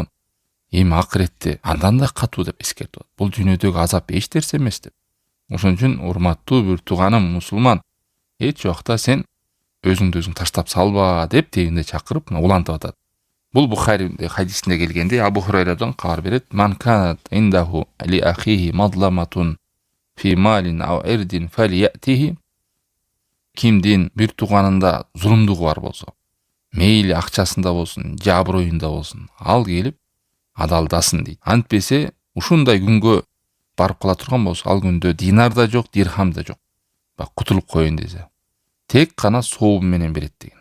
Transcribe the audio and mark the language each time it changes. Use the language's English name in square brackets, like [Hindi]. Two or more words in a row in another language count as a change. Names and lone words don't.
[Kyrgyz] Эми акыретте андан да катуу деп эскертип атат. Бул дүйнөдөгү азап эч нерсе эмес деп. Ошон үчүн урматтуу бир тууганым мусулман, эч убакта сен өзүңдү өзүң таштап салба деп тегинде чакырып улантып атат. Бул Бухари хадисинде келгенде Абу Хурайрадан кабар берет. [Arabic] من كانت عنده لأخيه مظلمةٌ في مالٍ أو عرضٍ فليأته. [Kyrgyz] Кимдин бир тууганында зулумдугу бар болсо, мейли акчасында болсун, же аброюнда болсун, ал келип адалдасын дейт. Антпесе ушундай күнгө барып кала турган болсо, ал күндө динар да жок, дирхам да жок. Бак кутулуп коеюн десе, тек гана сообу менен берет деген.